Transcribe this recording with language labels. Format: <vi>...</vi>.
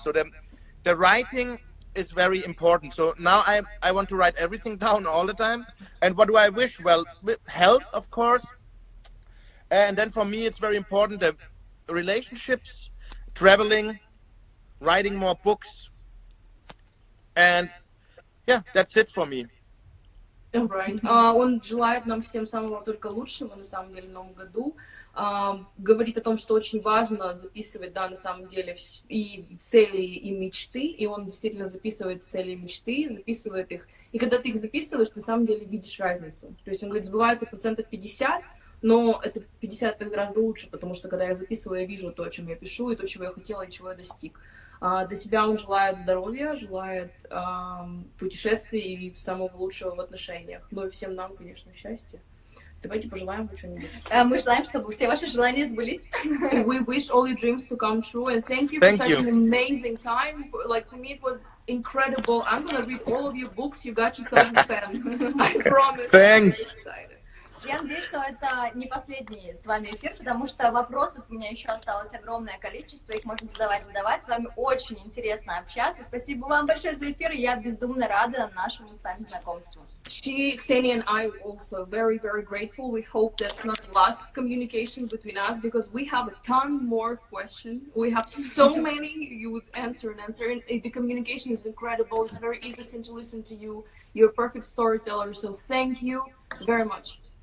<en>So the writing is very important. So now I want to write everything down all the time. And what do I wish? Well, health, of course. And then for me, it's very important, the relationships, traveling, writing more books. And yeah, that's it for me. Right.</en> <ru>Он желает нам всем самого только лучшего, на самом деле, в новом году. Говорит о том, что очень важно записывать, да, на самом деле, и цели, и мечты. И он действительно записывает цели и мечты, записывает их. И когда ты их записываешь, ты на самом деле видишь разницу. То есть он говорит, сбывается 50%, но это 50 гораздо лучше, потому что когда я записываю, я вижу то, о чем я пишу, и то, чего я хотела, и чего я достиг. Для себя он желает здоровья, желает путешествий и самого лучшего в отношениях. Ну и всем нам, конечно, счастья. Давайте пожелаем что-нибудь. Мы желаем, чтобы все ваши желания сбылись.</ru> <en>We wish all your dreams to come true, and thank you for such an amazing time. Like for me, it was incredible. I'm gonna read all of your books. You got yourself a fan. I promise. Thanks.</en> <ru>Я надеюсь, что это не последний с вами эфир, потому что вопросов у меня еще осталось огромное количество, их можно задавать. С вами очень интересно общаться. Спасибо вам большое за эфир, и я безумно рада нашему с вами знакомству.</ru> <en>She, Ksenia, and I also very, very grateful. We hope that's not the last communication between us, because we have a ton more questions. We have so many you would answer, and the communication is incredible. It's very interesting to listen to you. You're a perfect storyteller, so thank you very much.</en>